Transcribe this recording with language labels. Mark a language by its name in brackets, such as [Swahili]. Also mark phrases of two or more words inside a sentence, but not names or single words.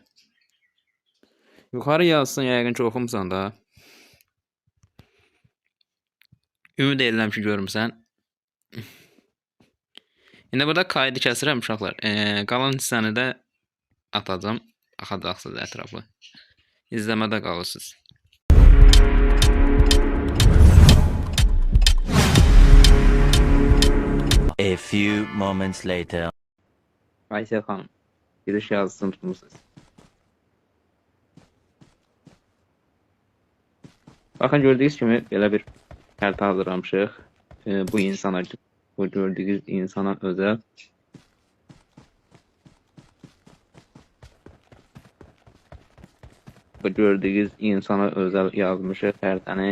[Azerbaijani] Yuxarı yazsın, yəqin ki, oxumusan da. Ümid edirəm ki, görmüsən. İndi burada kaydı kəsirəm uşaqlar. Qalan hissəni də atacağım. Axacaqsınız ətrafı. İzləmədə qalırsınız. [English] A few moments later. [Azerbaijani] Aysel xanım, giriş yazısını tutmuşsunuz. Baxın, gördüyünüz kimi belə bir xəritə hazırlamışıq. Bu insana, bu gördüyünüz insana özel. [Turkish] Bu gördüğünüz insana özel [Azerbaijani] yazmışıq xəritəni.